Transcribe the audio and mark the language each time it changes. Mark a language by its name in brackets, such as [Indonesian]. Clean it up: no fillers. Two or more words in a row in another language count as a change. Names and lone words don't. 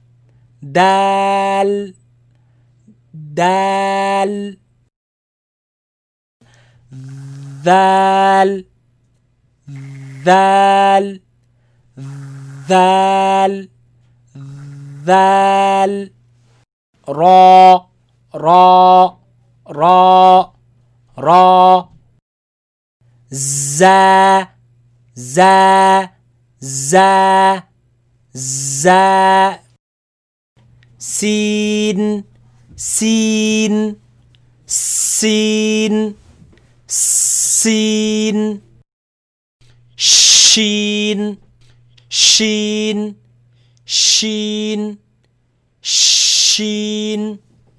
[Arabic] دال دال ذال ذال ذال ذال را را را را زا زا زا زا سين سين سين سين شين شين شين شين